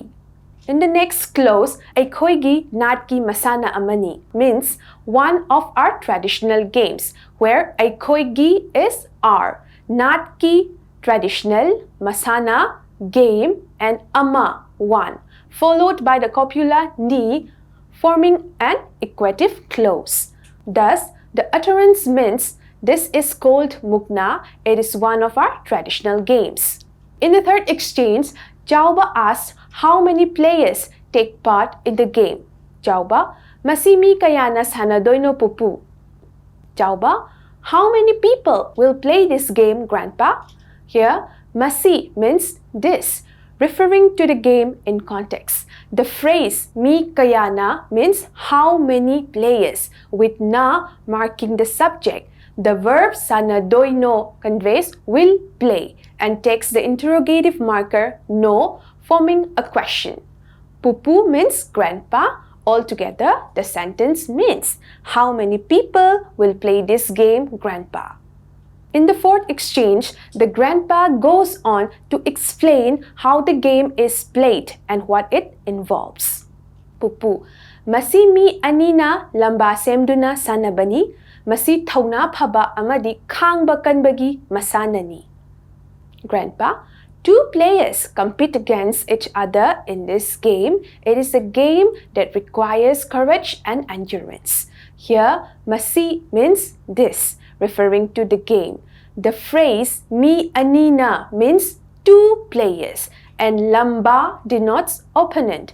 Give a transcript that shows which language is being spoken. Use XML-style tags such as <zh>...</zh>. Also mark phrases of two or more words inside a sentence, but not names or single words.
<en>In the next clause,</en> <mni>Aikoigi Natki Masana Amani</mni> <en>means one of our traditional games, where Aikoigi is our, Natki traditional, Masana game, and Ama one, followed by the copula ni, forming an equative clause. Thus, the utterance means this is called mukna. It is one of our traditional games. In the third exchange, Jauba asked how many players take part in the game.</en> <mni>Jauba, masimi kayana sanadoino pupu. Jauba,</mni> <en>how many people will play this game, Grandpa? Here, masi means this, referring to the game in context. The phrase</en> <mni>mi kayana</mni> <en>means how many players, with na marking the subject. The verb sanadoino conveys will play and takes the interrogative marker no, forming a question. Pupu means grandpa. Altogether, the sentence means how many people will play this game, Grandpa? In the fourth exchange, the grandpa goes on to explain how the game is played and what it involves.</en> <mni>Pupu, masi mi anina lamba semduna sanabani, masi thauna phaba amadi khangba kanbagi masanani.</mni> <en>Grandpa, two players compete against each other in this game. It is a game that requires courage and endurance. Here, masi means this, referring to the game. The phrase</en> <mni>mi anina</mni> <en>means two players and lamba denotes opponent.</en>